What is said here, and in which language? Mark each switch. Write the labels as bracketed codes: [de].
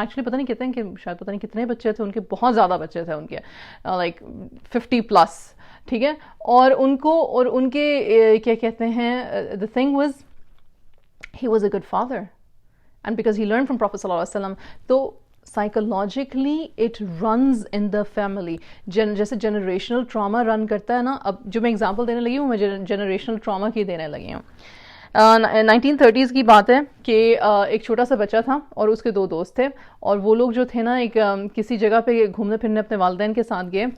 [ur] Actually پتہ نہیں کہتے ہیں کہ شاید پتہ نہیں کتنے بچے تھے ان کے، بہت زیادہ بچے تھے ان کے، [en] like 50+. [ur] ٹھیک ہے، اور ان کے کیا کہتے ہیں، [en] the thing was he was a good father and because he learned from Prophet صلی اللہ علیہ وسلم. تو psychologically it runs in the family. [ur] جیسے generational trauma run کرتا ہے نا. اب جو میں example دینے لگی ہوں میں generational trauma کی دینے لگی ہوں. 1930s کی بات ہے کہ ایک چھوٹا سا بچہ تھا اور اس کے 2 دوست تھے، اور وہ لوگ جو تھے نا ایک کسی جگہ پہ گھومنے پھرنے اپنے والدین کے ساتھ گئے.